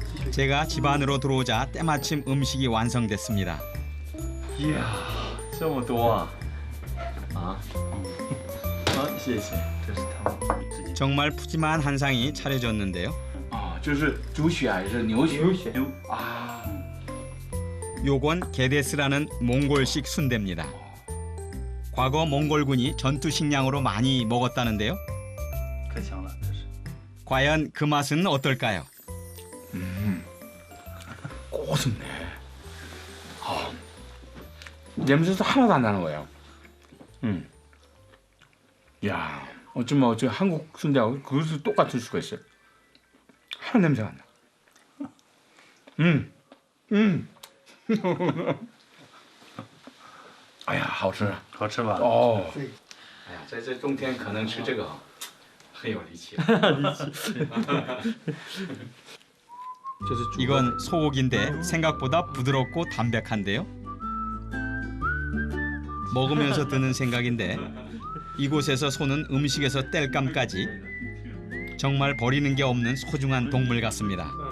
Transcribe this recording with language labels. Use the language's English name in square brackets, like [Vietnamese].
[Korean] 제가 집 안으로 들어오자 때마침 음식이 완성됐습니다. [Chinese] 이야, 这么多啊！ 谢谢。 [Korean] 정말 푸짐한 한상이 차려졌는데요. [Chinese] 这是猪血还是牛血？牛血。 [Korean] 요건 게데스라는 몽골식 순대입니다. 과거 몽골군이 전투 식량으로 많이 먹었다는데요. 과연 그 맛은 어떨까요? 고소네. 냄새도 하나도 안 나는 거예요. 야, 어쩌면 한국 순대하고 그것도 똑같을 수가 있어요. 하나 냄새가 안 나. [Chinese] 哎呀，好吃，好吃吧？哦，哎呀，在这冬天可能吃这个很有力气。 [Korean] 이건 소고기인데 생각보다 부드럽고 담백한데요. 먹으면서 드는 생각인데 이곳에서 소는 음식에서 땔감까지 정말 버리는 게 없는 소중한 동물 같습니다.